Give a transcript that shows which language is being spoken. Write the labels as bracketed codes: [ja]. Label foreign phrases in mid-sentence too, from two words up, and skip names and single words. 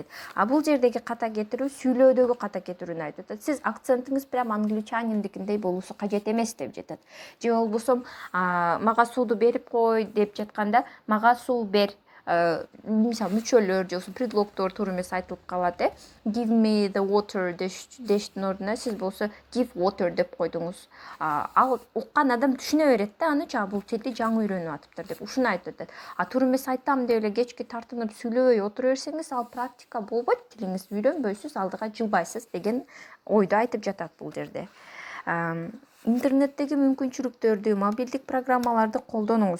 [ky] Бул жердеги ката кетирүү сүйлөөдөгү ката кетирүүнү айтып атат. Сиз акцентиңиз прям англичаниндикиндей болуусу кажет эмес деп жатат. Же болбосо мага сууду берип кой деп жатканда мага суу бер. Мисалы мүчөлөр же предлогдор туура эмес айтылып калат. [en] Give me the water [ky] дештин ордуна сиз болсо [en] give water [ky] деп койдуңуз. Ал уккан адам түшүнө берет да, аныча бул тилди жаңы үйрөнүп атыптыр деп ушуну айтып атат. Туура эмес айтам деп эле кечке тартынып сүйлөбөй отура берсеңиз, ал практика болбойт, тилиңиз үйрөнбөйсүз, алдыга жылбайсыз деген ойду айтып жатат бул жерде. Интернеттеги мүмкүнчүлүктөрдү, мобилдик программаларды колдонуңуз.